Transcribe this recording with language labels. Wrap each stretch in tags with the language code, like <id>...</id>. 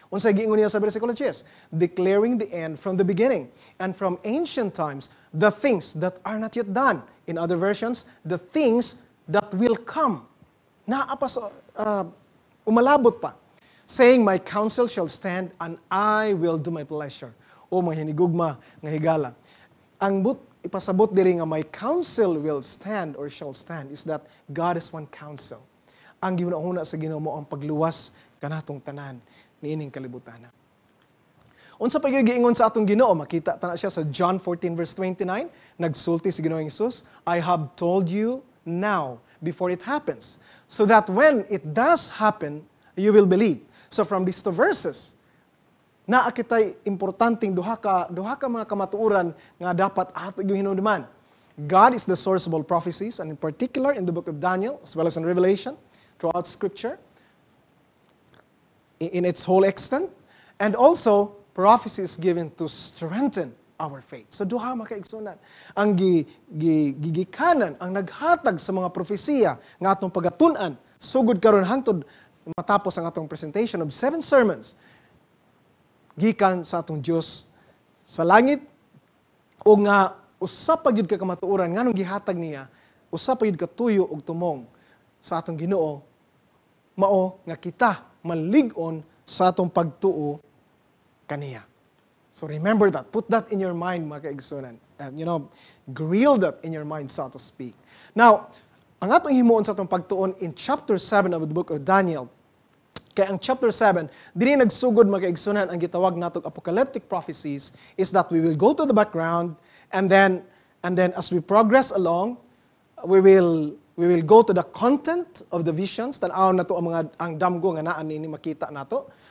<ceb>Unsay giingon niya sa bersikulo 10,</ceb> <en>declaring the end from the beginning and from ancient times the things that are not yet done. In other versions, the things that will come.</en> <ceb>Naa pa sa umalabot pa.</ceb> <en>Saying, my counsel shall stand and I will do my pleasure.</en> <ceb>O mga hinigugma nga higala. Ang ipasabot diri nga</ceb> <en>my counsel will stand or shall stand is that God is one counsel.</en> <ceb>Ang gihuna-huna sa Ginoo mo ang pagluwas kanatong tanan niining kalibutan. Unsa pa gyud giingon sa atong Ginoo, makita ta na siya sa John 14 verse 29, nagsulti si Ginoong Hesus,</ceb> <en>I have told you now before it happens, so that when it does happen, you will believe. So from these two verses,</en> <ceb>naa kitay importanteng duha ka mga kamatuoran nga dapat ato gyud hinumduman.</ceb> <en>God is the source of all prophecies, and in particular in the book of Daniel as well as in Revelation, throughout Scripture, in its whole extent, and also prophecy is given to strengthen our faith.</en> <ceb>So duha makaigsunan. Ang gigikanan, ang naghatag sa mga propesiya nga atong pagatun-an sugod karon hangtod matapos ang atong</ceb> <en>presentation of 7 sermons</en> <ceb>gikan sa atong Dios sa langit o nga usa pa gyud ka kamatuoran nganong gihatag niya, usa pa gyud ka tuyo ug tumong sa atong Ginoo mao nga kita malig-on sa atong pagtuo kaniya.</ceb> <en>So remember that. Put that in your mind,</en> <ceb>mga kaigsunan.</ceb> <en>Grill that in your mind, so to speak. Now,</en> <ceb>ang atong himuon sa atong pagtuon</ceb> <en>in chapter 7 of the book of Daniel,</en> <ceb>kaya ang chapter 7, dili nagsugod mga kaigsunan ang gitawag natong</ceb> <en>apocalyptic prophecies is that we will go to the background and then as we progress along, we will go to the content of the visions,</en> <ceb>tan-aw nato ang damgo nga naa ni makita nato.</ceb>